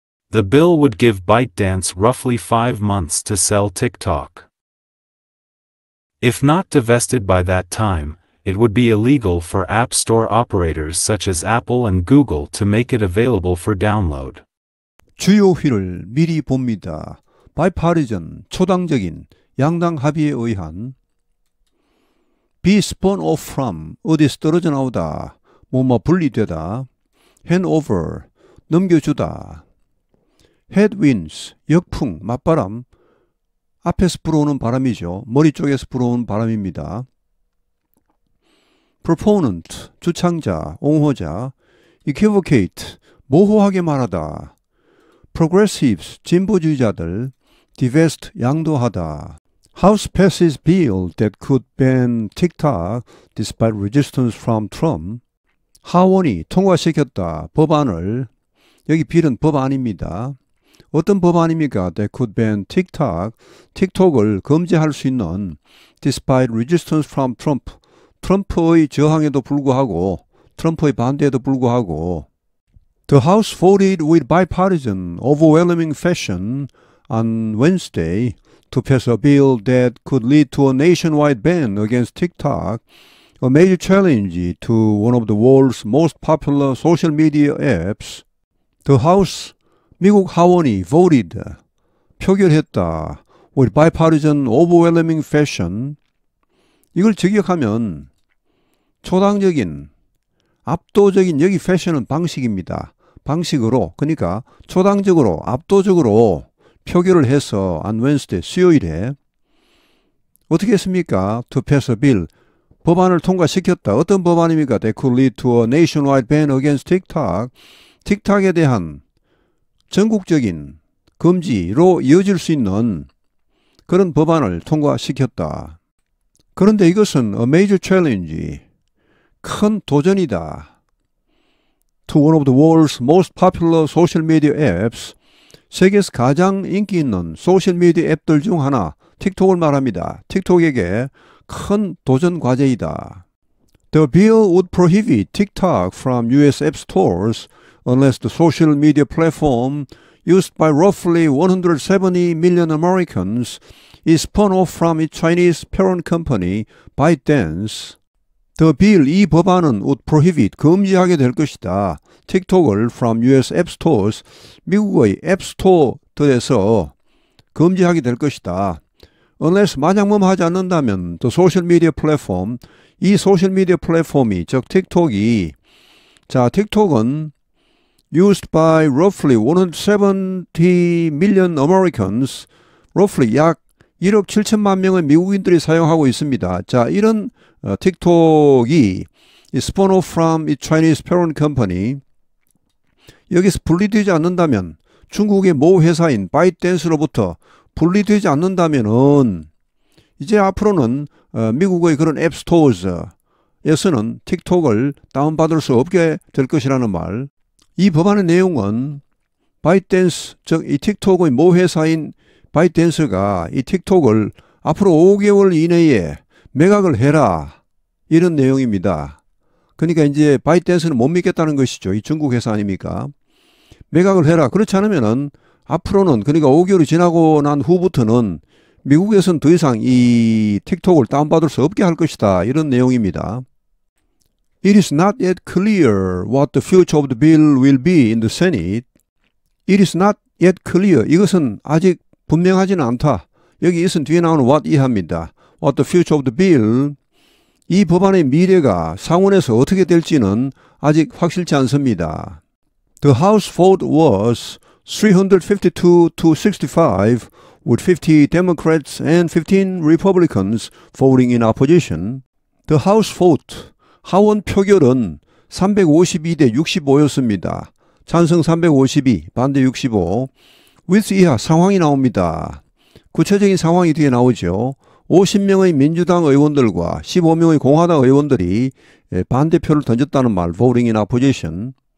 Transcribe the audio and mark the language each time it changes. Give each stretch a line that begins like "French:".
English: The bill would give ByteDance roughly 5 months to sell TikTok. If not divested by that time, it would be illegal for App Store operators such as Apple and Google to make it available for download.
Korean: 주요 휘를 미리 봅니다. bipartisan, 초당적인 양당 합의에 의한
English: be spun off from,
Korean: 어디서 떨어져 나오다, 뭐뭐 분리되다,
English: hand over,
Korean: 넘겨주다, headwinds, 역풍, 맞바람, 앞에서 불어오는 바람이죠. 머리 쪽에서 불어오는 바람입니다. proponent, 주창자, 옹호자, equivocate, 모호하게 말하다, progressives, 진보주의자들, divest, 양도하다.
English: House passes bill that could ban TikTok despite resistance from Trump.
Korean: 하원이 통과시켰다, 법안을. 여기 bill은 법안입니다. 어떤 법안입니까?
English: That could ban TikTok,
Korean: 틱톡을 금지할 수 있는
English: despite resistance from Trump.
Korean: 트럼프의 저항에도 불구하고, 트럼프의 반대에도 불구하고.
English: The House voted with bipartisan, overwhelming fashion on Wednesday to pass a bill that could lead to a nationwide ban against TikTok, a major challenge to one of the world's most popular social media apps. The House,
Korean: 미국 하원이
English: voted,
Korean: 표결했다,
English: with bipartisan, overwhelming fashion.
Korean: 이걸 직역하면 초당적인, 압도적인, 여기 패션은 방식입니다. 방식으로, 그러니까 초당적으로, 압도적으로 표결을 해서
English: on Wednesday,
Korean: 수요일에 어떻게 했습니까?
English: To pass a bill,
Korean: 법안을 통과시켰다. 어떤 법안입니까?
English: That could lead to a nationwide ban against TikTok.
Korean: 틱톡에 대한 전국적인 금지로 이어질 수 있는 그런 법안을 통과시켰다. 그런데 이것은
English: a major challenge,
Korean: 큰 도전이다.
English: To one of the world's most popular social media apps,
Korean: 세계에서 가장 인기 있는 소셜미디어 앱들 중 하나, 틱톡을 말합니다. 틱톡에게 큰 도전 과제이다.
English: The bill would prohibit TikTok from U.S. app stores unless the social media platform used by roughly 170 million Americans is spun off from its Chinese parent company, ByteDance. The bill,
Korean: 이 법안은
English: would prohibit,
Korean: 금지하게 될 것이다. 틱톡을
English: from US app stores,
Korean: 미국의 앱스토어들에서 금지하게 될 것이다.
English: Unless,
Korean: 만약 하지 않는다면
English: the social media platform,
Korean: 이 소셜 미디어 플랫폼이, 즉 틱톡이, 자, 틱톡은
English: used by roughly 170 million Americans,
Korean: roughly 약 1억 7천만 명의 미국인들이 사용하고 있습니다. 자, 이런 틱톡이
English: spun off from its Chinese parent company,
Korean: 여기서 분리되지 않는다면 중국의 모 회사인 바이트댄스로부터 분리되지 않는다면은 이제 앞으로는 미국의 그런 앱스토어에서는 틱톡을 다운받을 수 없게 될 것이라는 말. 이 법안의 내용은 바이트댄스, 즉 이 틱톡의 모 회사인 바이트댄스가 이 틱톡을 앞으로 5개월 이내에 매각을 해라, 이런 내용입니다. 그러니까 이제 바이트댄스는 못 믿겠다는 것이죠. 이 중국 회사 아닙니까? 매각을 해라. 그렇지 않으면은 앞으로는, 그러니까 5개월이 지나고 난 후부터는 미국에서는 더 이상 이 틱톡을 다운받을 수 없게 할 것이다, 이런 내용입니다.
English: It is not yet clear what the future of the bill will be in the Senate. It is not yet clear.
Korean: 이것은 아직 분명하지는 않다. 여기 있은 뒤에 나오는 what 이하입니다.
English: What the future of the bill.
Korean: 이 법안의 미래가 상원에서 어떻게 될지는 아직 확실치 않습니다.
English: The House vote was 352 to 65, with 50 Democrats and 15 Republicans voting in opposition. The House vote,
Korean: 하원 표결은 352대 65였습니다. 찬성 352, 반대 65. with 이하 상황이 나옵니다. 구체적인 상황이 뒤에 나오죠. 50명의 민주당 의원들과 15명의 공화당 의원들이 반대표를 던졌다는 말,
English: voting in opposition.